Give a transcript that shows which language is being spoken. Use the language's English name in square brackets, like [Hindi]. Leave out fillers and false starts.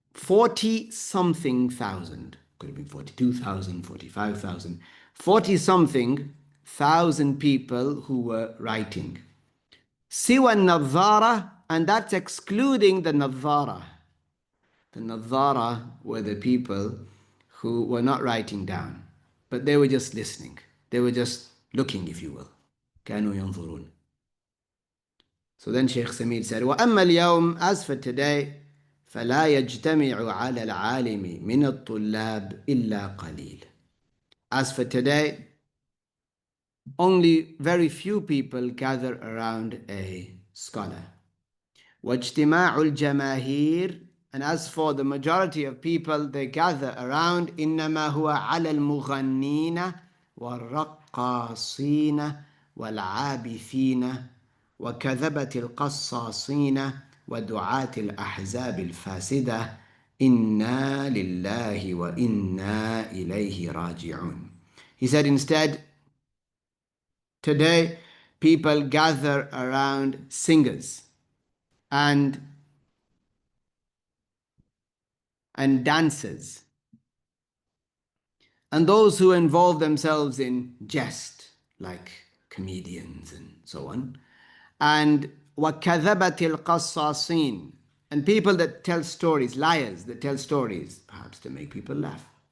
[English] 40 something thousand, could have been 42,000, 45,000, 40 something thousand people who were writing. Siwa nadhara, and that's excluding the nadhara. The nadhara were the people who were not writing down, but they were just listening. They were just looking, if you will. [Arabic] كانوا ينظرون. [English] So then Shaykh Saamee said, [Arabic] وَأَمَّا الْيَوْمِ, [English] as for today, [Arabic] فَلَا يَجْتَمِعُ عَلَى الْعَالِمِ مِنَ الطُّلَّابِ إِلَّا قَلِيلٌ. [English] As for today, only very few people gather around a scholar. [Arabic] وَاجْتِمَاعُ الْجَمَاهِيرِ, [English] and as for the majority of people, they gather around [Arabic] إِنَّمَا هُوَ عَلَى الْمُغَنِّينَ وَالرَّقَّاصِينَ وَالْعَابِثِينَ وكذبة القصاصين ودعاة الأحزاب الفاسدة إنا لله وإنا إليه راجعون. [English] He said instead, today people gather around singers and dancers and those who involve themselves in jest, like comedians and so on, and [Arabic] وَكَذَبَةِ الْقَصَّاصِينَ, [English] and people that tell stories, liars that tell stories, perhaps to make people laugh.